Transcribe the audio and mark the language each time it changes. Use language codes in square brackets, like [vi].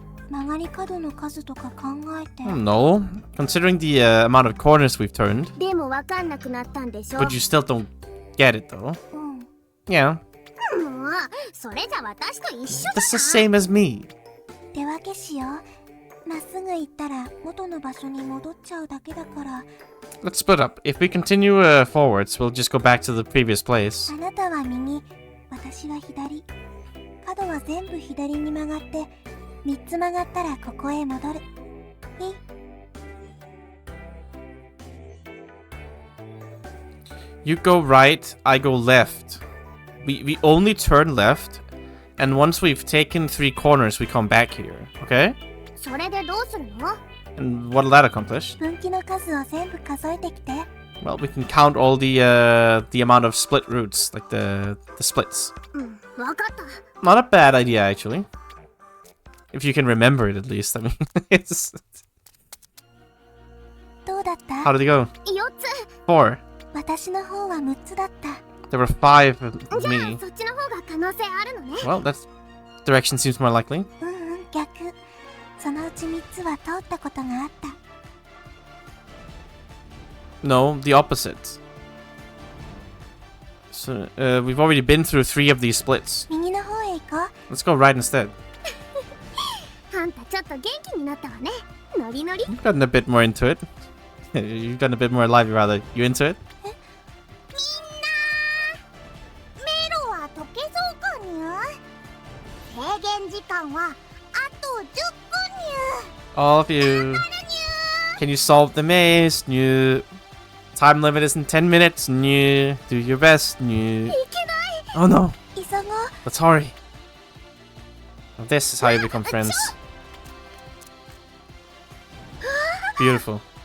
[ja] 曲がり角の数とか考えて。 [en] No, considering the amount of corners we've turned. [ja] でもわかんなくなったんでしょ。 [en] But you still don't get it though. [ja] うん。 [en] Yeah, [ja] もうそれじゃ私と一緒だ [en] that's the same as me. [ja] 手分けしよう。まっすぐ行ったら元の場所に戻っちゃうだけだから。 [en] Let's split up. If we continue forwards, we'll just go back to the previous place. [ja] あなたは右、私は左。角は全部左に曲がって3つ曲がったらここへ戻る。いい？ [en] You go right, I go left. We only turn left, and once we've taken 3 corners, we come back here. Okay? [ja] それでどうするの？ [en] And what'll that accomplish? [ja] 分岐の数を全部数えてきて。 [en] Well, we can count all the amount of split routes, like the splits. [ja] うん、わかった。 [en] Not a bad idea, actually. If you can remember it, at least. I mean, it's... [ja] どうだった？ [en] How did it go? [ja] 4つ。 [en] 4. [ja] 私の方は6つだった。 [en] There were 5 of [ja] じゃあ [en] me. [ja] そっちの方が可能性あるのね。 [en] Well, that direction seems more likely. [ja] 逆。そのうち3つは通ったことがあった。 [en] No, the opposite. So, we've already been through 3 of these splits. [ja] 右の方へ行こう。 [en] Let's go right instead. [ja] あんたちょっと元気になったわね。ノリノリ。 [en] You've gotten a bit more into it. You've gotten a bit more lively, rather. You into it? [ja] みんな迷路は解けそうかにゅ。制限時間はあと10分にゅ。 [en] All of you. Can you solve the maze? New. Time limit is in 10 minutes. New. Do your best. New. [ja] いけない。 [en] Oh no. [ja] 急ごう。 [en] Let's hurry. This is how you become friends. Beautiful.